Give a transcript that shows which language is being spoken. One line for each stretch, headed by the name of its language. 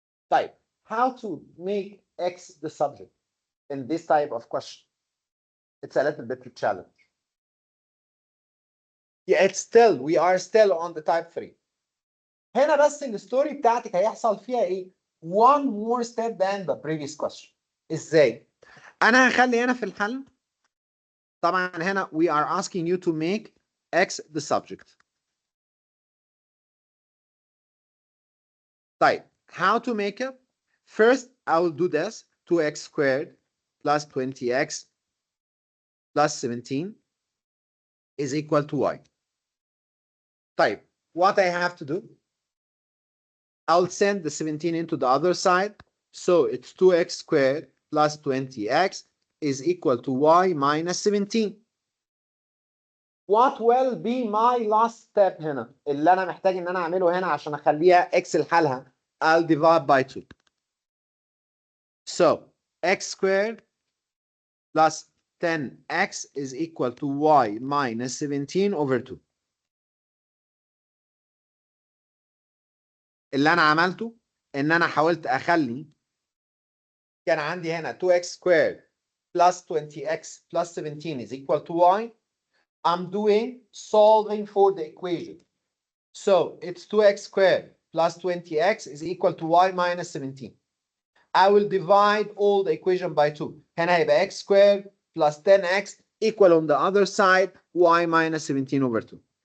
English: طيب, how to make x the subject in this type of question? It's a little bit of a challenge. Yeah, we are still on the type 3.
Arabic: هنا بس الستوري بتاعتك هيحصل فيها ايه؟
English: One more step than the previous question.
Arabic: ازاي؟ انا هخلي هنا في الحل.
English: طبعا هنا we are asking you to make x the subject. طيب, how to make it? First, I will do this. 2x squared plus 20x plus 17 is equal to y. طيب, what I have to do? I'll send the 17 into the other side. So it's 2x squared plus 20x is equal to y minus 17. What will be my last step
Arabic: هنا؟ اللي أنا محتاج إن أنا أعمله هنا عشان أخليها x لحالها.
English: I'll divide by 2. So x squared plus 10x is equal to y minus 17 over 2.
Arabic: اللي أنا عملته إن أنا حاولت أخلي كان عندي هنا
English: 2x squared plus 20x plus 17 is equal to y. I'm doing solving for the equation. So it's 2x squared plus 20x is equal to y minus 17. I will divide all the equation by 2.
Arabic: هنا هيبقى
English: x squared plus 10x equal on the other side y minus 17 over 2.